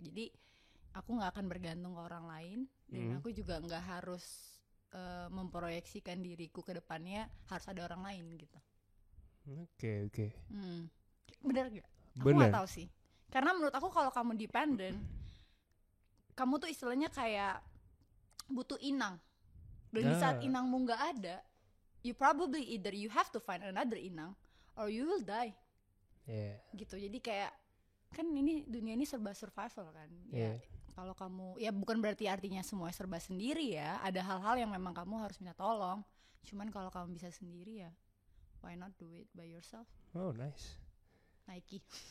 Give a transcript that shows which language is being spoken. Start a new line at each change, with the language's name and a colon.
Indonesian: Jadi aku nggak akan bergantung ke orang lain, dan aku juga nggak harus memproyeksikan diriku ke depannya harus ada orang lain gitu. Oke. Bener gak? Aku nggak tahu sih. Karena menurut aku kalau kamu dependent, kamu tuh istilahnya kayak butuh inang. Dan di saat inangmu nggak ada,
English: you probably either you have to find another inang or you will die.
Indonesian: Gitu. Jadi kayak kan ini dunia ini serba survival kan. Ya kalau kamu, ya bukan berarti artinya semua serba sendiri ya. Ada hal-hal yang memang kamu harus minta tolong. Cuman kalau kamu bisa sendiri ya,
English: why not do it by yourself? Oh nice. Nike.